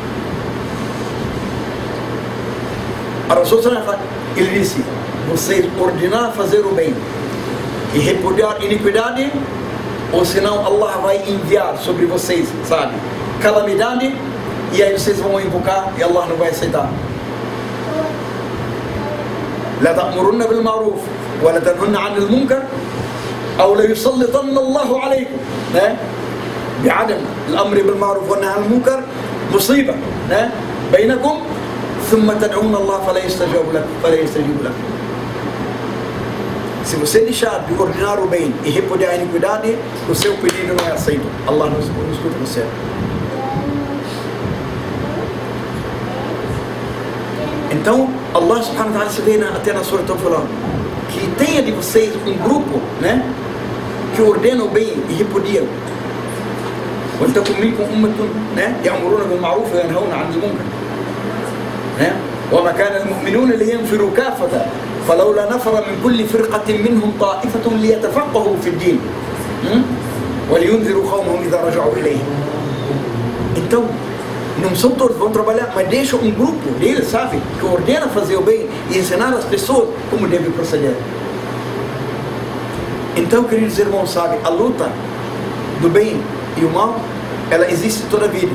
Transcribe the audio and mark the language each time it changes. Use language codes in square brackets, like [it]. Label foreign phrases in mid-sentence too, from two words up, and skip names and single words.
[pt] A Rasul, ele disse: vocês ordenar fazer o bem e repudiar a iniquidade, ou senão Allah vai enviar sobre vocês, sabe, calamidade, e aí vocês vão invocar e Allah não vai aceitar. [ar] لا تأمرن بالمعروف ولا تنهن عن المنكر أو لا يسلطن الله عليكم بعدم الأمر بالمعروف والنهي عن المنكر مصيبة بينكم ثم تدعون الله فلا يستجيب لكم. [pt] Se você deixar de ordenar o bem e repudiar a iniquidade, o seu pedido não é aceito. Allah não escuta você. Então, [ar] الله سبحانه وتعالى [pt] se vê até na Surah falando que tenha de vocês um grupo, que ordena o bem e repudia [ar] ولتكن منكم أمة يأمرون بالمعروف وينهون عن المنكر وما كان المؤمنون لينفروا كافة فلولا نفر من كل فرقة منهم طائفة ليتفقهوا في الدين ولينذروا قومهم إذا رجعوا إليهم. [pt] Então, não são todos, vão trabalhar, mas deixam um grupo deles, sabe, que ordena fazer o bem e ensinar as pessoas como devem proceder. Então, queridos irmãos, sabe, a luta do bem e o mal, ela existe toda a vida.